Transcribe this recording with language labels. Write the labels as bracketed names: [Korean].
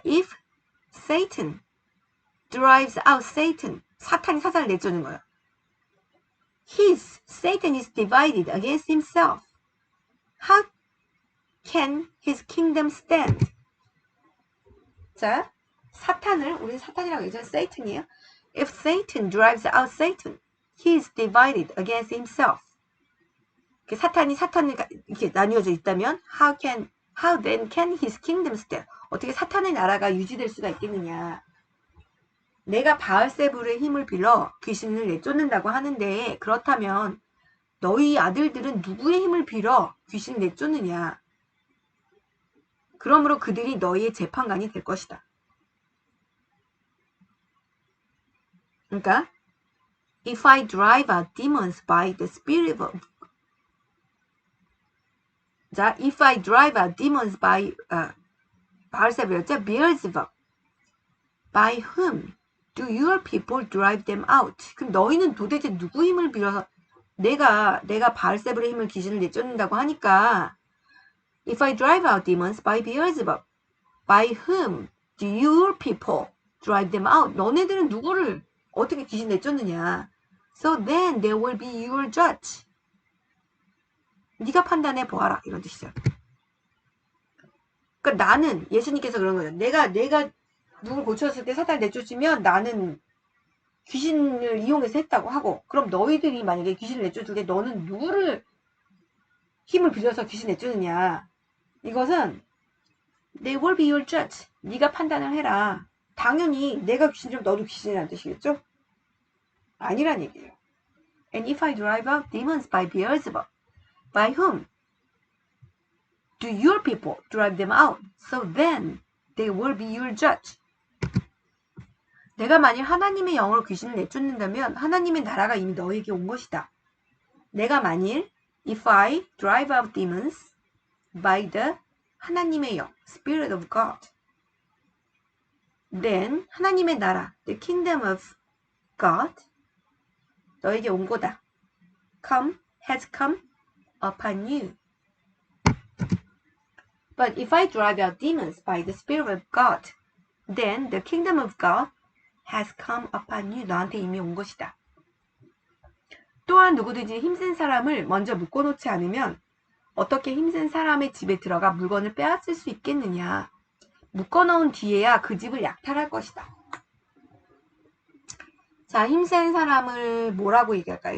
[English] If Satan drives out Satan. [Korean] 사탄이 사탄을 내쫓는 거예요. [English] Satan is divided against himself. How can his kingdom stand? [Korean] 자, 사탄을 우리 사탄이라고 얘기하죠. Satan이에요. [English] If Satan drives out Satan, he is divided against himself. [Korean] 사탄이 사탄을 이렇게 나뉘어져 있다면 [English] how then can his kingdom stand? [Korean] 어떻게 사탄의 나라가 유지될 수가 있겠느냐? 내가 바알세불의 힘을 빌려 귀신을 내쫓는다고 하는데 그렇다면 너희 아들들은 누구의 힘을 빌어 귀신을 내쫓느냐? 그러므로 그들이 너희의 재판관이 될 것이다. 그러니까 [English] If I drive out demons by the spirit of 자, if I drive out demons by [Korean] 바알세불이었죠? [English] Beelzebub. By whom? Do your people drive them out? [Korean] 그럼 너희는 도대체 누구 힘을 빌어서 내가 바알세불의 힘을 귀신을 내쫓는다고 하니까 [English] If I drive out demons by Beelzebub, by whom do your people drive them out? [Korean] 너네들은 누구를 어떻게 귀신 내쫓느냐? [English] So then there will be your judge. [Korean] 네가 판단해 보아라 이런 뜻이죠. 그러니까 나는 예수님께서 그런 거예요. 내가 누굴 고쳤을 때 사탄을 내쫓으면 나는 귀신을 이용해서 했다고 하고 그럼 너희들이 만약에 귀신을 내쫓을 때 너는 누구를 힘을 빌려서 귀신 내쫓느냐. 이것은 [English] They will be your judge. [Korean] 네가 판단을 해라. 당연히 내가 귀신이면 너도 귀신이라는 뜻이겠죠? 아니란 얘기예요. [English] And if I drive out demons by Beelzebub, by whom do your people drive them out? So then they will be your judge. [Korean] 내가 만일 하나님의 영으로 귀신을 내쫓는다면 하나님의 나라가 이미 너에게 온 것이다. 내가 만일 [English] If I drive out demons by the 하나님의 영, Spirit of God, then 하나님의 나라, the kingdom of God, [Korean] 너에게 온 거다. [English] has come upon you. But if I drive out demons by the Spirit of God, then the kingdom of God has come upon you. [Korean] 너한테 이미 온 것이다. 또한 누구든지 힘센 사람을 먼저 묶어놓지 않으면 어떻게 힘센 사람의 집에 들어가 물건을 빼앗을 수 있겠느냐. 묶어놓은 뒤에야 그 집을 약탈할 것이다. 자, 힘센 사람을 뭐라고 얘기할까요?